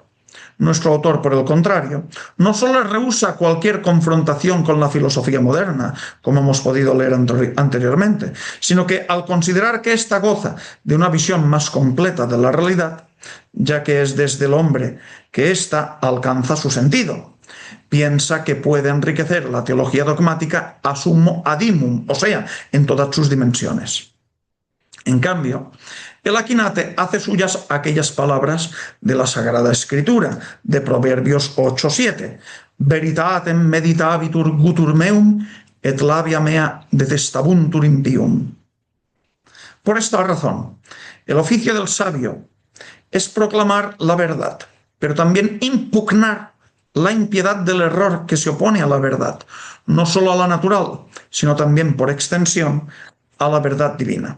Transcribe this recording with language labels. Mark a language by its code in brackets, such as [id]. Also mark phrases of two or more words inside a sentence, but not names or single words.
[es] Nuestro autor, por el contrario, no solo rehúsa cualquier confrontación con la filosofía moderna, como hemos podido leer anteriormente, sino que al considerar que ésta goza de una visión más completa de la realidad, ya que es desde el hombre que ésta alcanza su sentido, piensa que puede enriquecer la teología dogmática [la] a summo adimum, [es] o sea, en todas sus dimensiones. En cambio, el Akinate hace suyas aquellas palabras de la Sagrada Escritura, de Proverbios 8:7. [la] Veritatem meditabitur gutur meum, et labia mea detestabuntur impium. [es] Por esta razón, el oficio del sabio es proclamar la verdad, pero también impugnar la impiedad del error que se opone a la verdad, no solo a la natural, sino también, por extensión, a la verdad divina.